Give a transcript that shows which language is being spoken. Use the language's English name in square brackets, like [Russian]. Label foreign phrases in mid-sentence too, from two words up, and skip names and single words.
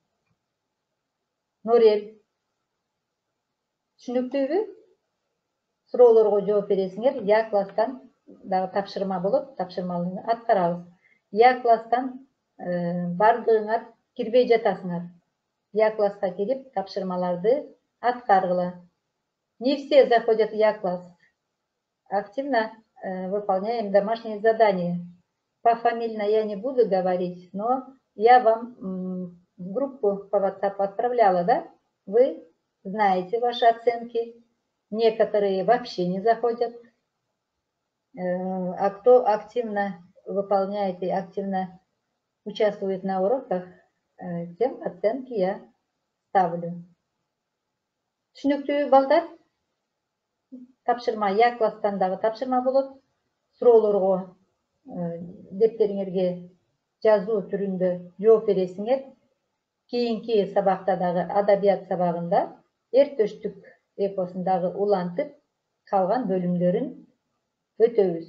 [Kyrgyz] Норел, түшүнүктүүбү? Суроолорго жооп бересиңер. Я класстан дагы тапшырма болот, тапшырманы аткарабыз. Я класстан бардыгыңар кирбей жатасыңар. Я класска кирип тапшырмаларды аткаргыла. [Russian] Не все заходят в Я класс. Активно выполняем домашние задания. Пофамильно я не буду говорить, но я вам в группу по WhatsApp отправляла, да? Вы знаете ваши оценки. Некоторые вообще не заходят. А кто активно выполняет и активно участвует на уроках, тем оценки я ставлю. [Kyrgyz] Түшүнүктүү балдар? Тапшырма Я класстан дагы тапшырма болот. Суроолорго дептериңерге жазуу түрүндө жооп бересиңер. Кийинки сабакта дагы адабият сабагында эртөштүк эпосундагы улантып калган бөлүмдөрүн өтөбүз.